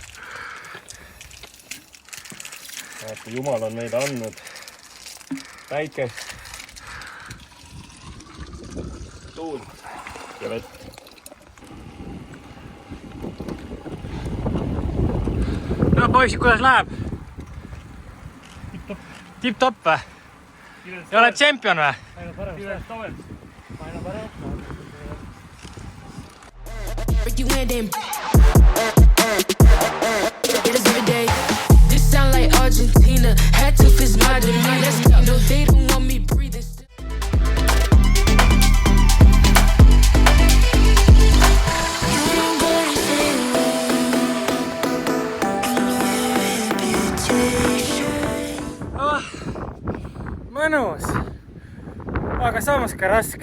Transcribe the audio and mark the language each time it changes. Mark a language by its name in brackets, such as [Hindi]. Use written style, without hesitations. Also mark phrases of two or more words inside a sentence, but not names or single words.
[Estonian] Vaata, Jumal on meile andnud päikest, tuult ja vett. No poisid, kuidas läheb? Tipp-topp või? Ja oled tšempion või? Aina parem. [English] Break you in then get us every day. This sound like Argentina. Had to fist my demeanor. Let's go. No, they don't want me breathing. [Estonian] Mõnus, aga samas ka raske.